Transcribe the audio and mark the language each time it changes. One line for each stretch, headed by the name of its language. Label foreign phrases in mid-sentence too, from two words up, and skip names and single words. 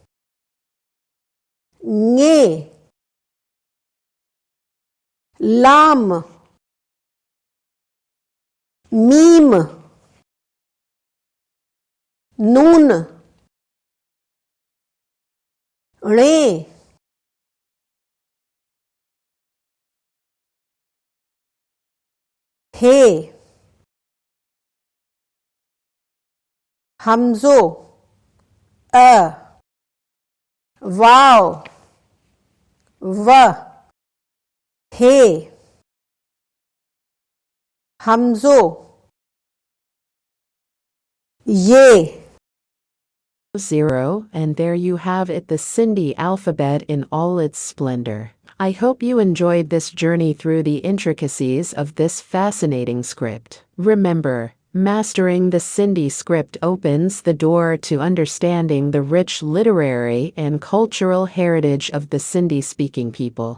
Sindhi: Nge, Lam, Mim, Nun, Re, He, Hamzo, Vav, Va, He, Hamzo, Ye.
English: 0, and there you have it, the Sindhi alphabet in all its splendor. I hope you enjoyed this journey through the intricacies of this fascinating script. Remember, mastering the Sindhi script opens the door to understanding the rich literary and cultural heritage of the Sindhi-speaking people.